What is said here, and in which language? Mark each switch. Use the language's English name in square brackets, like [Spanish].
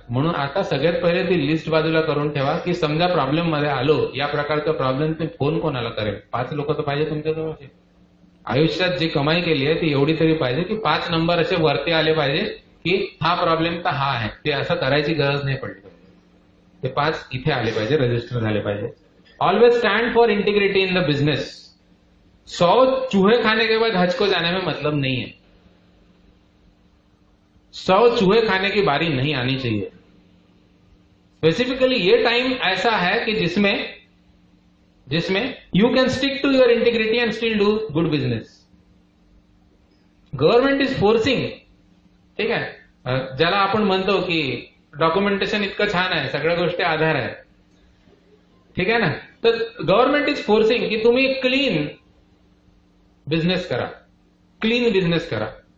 [Marathi] म्हणून आता सगळ्यात पहिले ती लिस्ट बाजूला करून ठेवा की समजा प्रॉब्लेम मध्ये आलो, या प्रकारचा प्रॉब्लेम, तुम्ही फोन कोणाला करेल? 5 लोक तर पाहिजे तुमच्याजवळ. आयुष्यात जी कमाई केली आहे ती एवढी तरी पाहिजे की 5 नंबर असे वरती आले पाहिजे की हा प्रॉब्लेम तर हा आहे. ते असं करायची गरज नाही पडली. ते 5 इथे आले पाहिजे, रजिस्टर झाले पाहिजे. [Hindi] Always stand for integrity in the business. 100 चूहे खाने के बाद हज को जाने में मतलब नहीं है। 100 चूहे खाने की बारी नहीं आनी चाहिए। स्पेसिफिकली ये टाइम ऐसा है कि जिसमें you can stick to your integrity and still do good business. [Marathi] Government is forcing, ठीक आहे, ज्याला आपण म्हणतो की डॉक्युमेंटेशन इतकं छान आहे, सगळ्या गोष्टी आधार आहे, ठीक आहे ना, तर गव्हर्नमेंट इज फोर्सिंग की तुम्ही क्लीन बिझनेस करा, क्लीन बिझनेस करा.